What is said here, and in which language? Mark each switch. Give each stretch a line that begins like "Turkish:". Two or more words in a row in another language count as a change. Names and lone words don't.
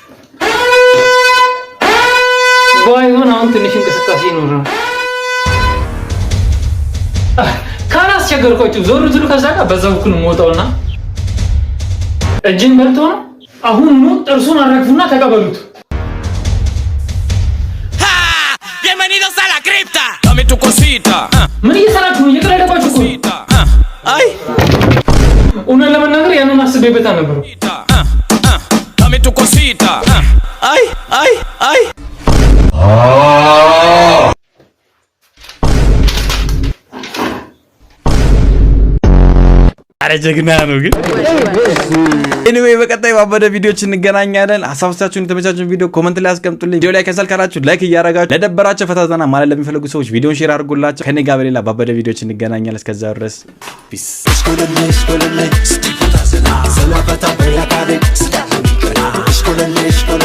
Amharic: ባይሆን አሁን ትንሽ እንቅስቃሴ ይኖር ካላስቸገርኳችሁ ዞር ዝሉ ከዛ ጋር በዛው ኩን ሞጣውና እጅን በልቶ ነው። አሁን ነው ጥርሱን አራግፉና ተቀበሉት።
Spanish: Bienvenidos a la cripta. Dame tu cosita.
Amharic: ምን እየሰራችሁ ነው? እየቀለዳችሁ እኮ። Ay. እውነት ለመናገር ያንን አስቤበት አልነበረም።
Spanish: Dame tu cosita. Ay, ay, ay.
Amharic: አረ ጀግና ነው ግን ኤኒዌይ በቀጣይ ባበደ ቪዲዮዎች እንገናኛለን። ሐሳባችሁን የተመቻችሁን ቪዲዮ ኮሜንት ላይ አስቀምጡልኝ። ቪዲዮ ላይ ከሰል ካላችሁ ላይክ እያደረጋችሁ ለደበራችሁ ፈታዛና ማለት ለሚፈልጉ ሰዎች ቪዲዮን ሼር አድርጉላችሁ። ከኔ ጋር በሌላ ባበደ ቪዲዮዎች እንገናኛለን። እስከዛው ድረስ ፒስ